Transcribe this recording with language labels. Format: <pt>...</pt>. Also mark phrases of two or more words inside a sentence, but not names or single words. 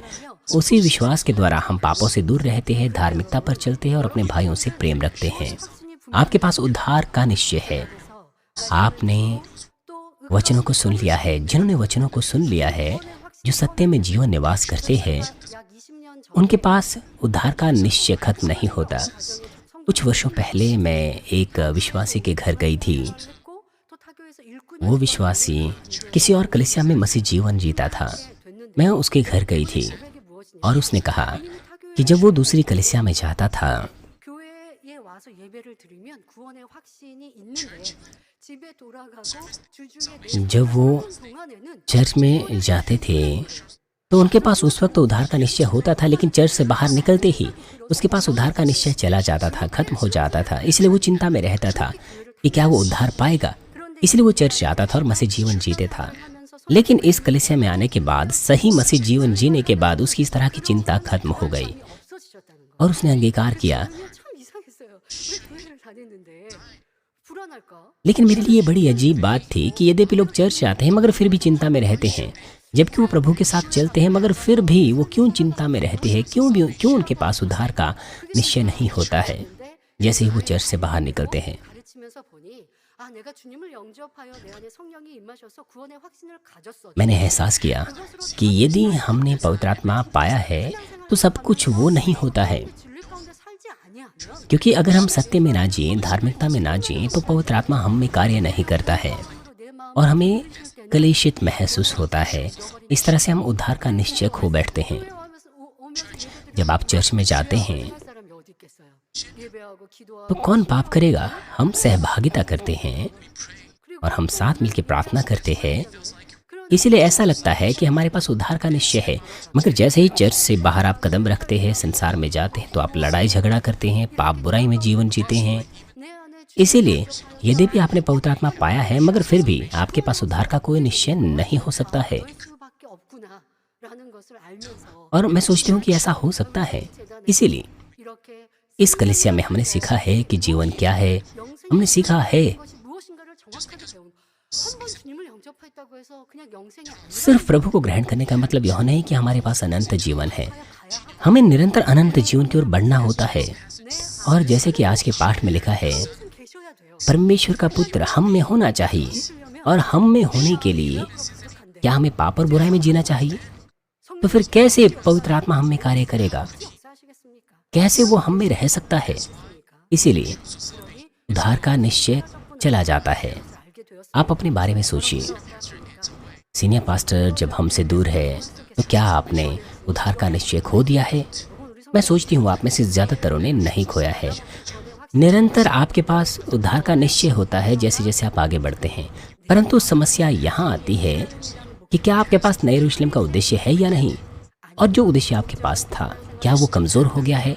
<hi>उसी विश्वास के द्वारा हम पापों से दूर रहते हैं, धार्मिकता पर चलते हैं और अपने भाइयों से प्रेम रखते हैं। आपके पास उद्धार का निश्चय है। आपने</hi> <ko>또</ko> <hi>वचनों को सुन लिया है। जिन्होंने वचनों को सुन लिया है, जो सत्य में जीवन निवास करते हैं,</hi> <ko>약 20년 전</ko> <hi>उनके पास उद्धार का निश्चय खत्म नहीं होता। कुछ वर्षों पहले मैं एक विश्वासी के घर गई थी।</hi> <ko>듣고 또 타교에서 일꾼이</ko> <hi>वो विश्वासी किसी और कलीसिया में मसीह जीवन जीता था।</hi> <ko>됐는데</ko> <hi>मैं उसके घर गई थी</hi> <ko>고백이 무엇이냐?</ko> <hi>और उसने कहा कि जब वो दूसरी कलीसिया में जाता था</hi> <ko>교회에 와서 예배를 드리면 구원의 확신이 있는데 집에 돌아가고 주중에</ko> <hi>जब वो</hi> <ko>동안에는</ko> <hi>चर्च में जाते थे तो उनके पास उस वक्त तो उद्धार का निश्चय होता था, लेकिन चर्च से बाहर निकलते ही उसके पास उद्धार का निश्चय चला जाता था, खत्म हो जाता था। इसलिए वो चिंता में रहता था कि क्या वो उद्धार पाएगा। इसलिए वो चर्च जाता था और मसीह जीवन जीते था। लेकिन इस कलीसिया में आने के बाद, सही मसीह जीवन जीने के बाद उसकी इस तरह की चिंता खत्म हो गई</hi> <ko>없어지셨다는 거.</ko> <hi>और उसने अंगीकार किया।</hi> <ko>참 이상했어요. 왜 교회를 다녔는데 불안할까?</ko> <hi>लेकिन मेरे लिए बड़ी अजीब बात थी कि यद्यपि लोग चर्च जाते हैं मगर फिर भी चिंता में रहते हैं, जबकि वो प्रभु के साथ चलते हैं, मगर फिर भी वो क्यों चिंता में रहते हैं? क्यों उनके पास उद्धार का निश्चय नहीं होता है जैसे ही वो चर्च से बाहर निकलते हैं?</hi> <ko>가르치면서 보니 아 내가 주님을 영접하여 내 안에 성령이 임하셔서 구원의 확신을 가졌어.</ko> <hi>मैंने एहसास किया कि यदि हमने पवित्र आत्मा पाया है तो सब कुछ वो नहीं होता है,</hi> <ko>진리 가운데 살지 아니하면</ko> <hi>क्योंकि अगर हम सत्य में ना जिए, धार्मिकता में ना जिए, तो पवित्र आत्मा हम में कार्य नहीं करता है</hi> <ko>내 마음</ko> <hi>और हमें कलेशित महसूस होता है। इस तरह से हम उद्धार का निश्चय खो बैठते हैं।</hi> <ko>하면서 오면</ko> <hi>जब आप चर्च में जाते हैं</hi> <ko>할 사람이 어디 있겠어요? 예배하고 기도하고</ko> <hi>तो कौन पाप करेगा? हम सहभागिता करते हैं और हम साथ मिलकर प्रार्थना करते हैं। इसीलिए ऐसा लगता है कि हमारे पास उद्धार का निश्चय है, मगर जैसे ही चर्च से बाहर आप कदम रखते हैं, संसार में जाते हैं, तो आप लड़ाई झगड़ा करते हैं, पाप बुराई में जीवन जीते हैं।</hi> <ko>내 안에</ko> <hi>इसीलिए यद्यपि आपने पवित्र आत्मा पाया है मगर फिर भी आपके पास उद्धार का कोई निश्चय नहीं हो सकता है।</hi> <ko>수밖에 없구나라는 것을 알면서</ko> <hi>और मैं सोचती हूँ कि ऐसा हो सकता है। इसीलिए</hi> <ko>이렇게</ko> <hi>इस कलीसिया में हमने सीखा है कि जीवन क्या है। हमने सीखा है</hi> <ko>것이 무엇인가를 정확하게 배운 한 번 주님을 영접했다고 해서 그냥 영생이 아니라</ko> <hi>सिर्फ प्रभु को ग्रहण करने का मतलब यह नहीं कि हमारे पास अनंत जीवन है। हमें निरंतर अनंत जीवन की ओर बढ़ना होता है। और जैसे कि आज के पाठ में लिखा है,</hi> <ko>무슨 계셔야 돼요.</ko> <hi>परमेश्वर का पुत्र हम में होना चाहिए और हम में होने के लिए क्या हमें पाप और बुराई में जीना चाहिए? तो फिर कैसे पवित्र आत्मा हम में कार्य करेगा?</hi> <ko>역사하시겠습니까?</ko> <hi>कैसे वो हम में रह सकता है? इसीलिए उद्धार का निश्चय चला जाता है।</hi> <ko>알게 되었습니다.</ko> <hi>आप अपने बारे में सोचिए।</hi> <en>senior pastor,</en> <hi>जब हमसे दूर है तो क्या आपने उद्धार का निश्चय खो दिया है? मैं सोचती हूँ आप में से ज़्यादातरों ने नहीं खोया है। निरंतर आपके पास उद्धार का निश्चय होता है जैसे जैसे आप आगे बढ़ते हैं, परंतु समस्या यहाँ आती है कि क्या आपके पास नए यरूशलेम का उद्देश्य है या नहीं, और जो उद्देश्य आपके पास था क्या वो कमज़ोर हो गया है?</hi>